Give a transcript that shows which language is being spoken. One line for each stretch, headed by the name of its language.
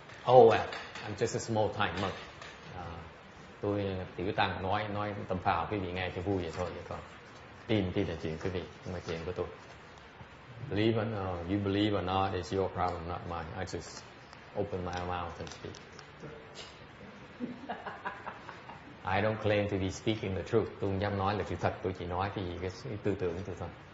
English: Oh well, I'm just a small time monk.
Vietnamese: Tôi tiểu tăng nói tầm phào quý vị nghe cho vui vậy thôi, vậy còn tin là chuyện quý vị, không phải chuyện của tôi.
English: Believe or no, you believe or not, it's your problem, not mine. I just open my mouth and speak. I don't claim to be speaking the truth.
Vietnamese: Tôi không dám nói là sự thật. Tôi chỉ nói cái gì cái tư tưởng tôi thôi.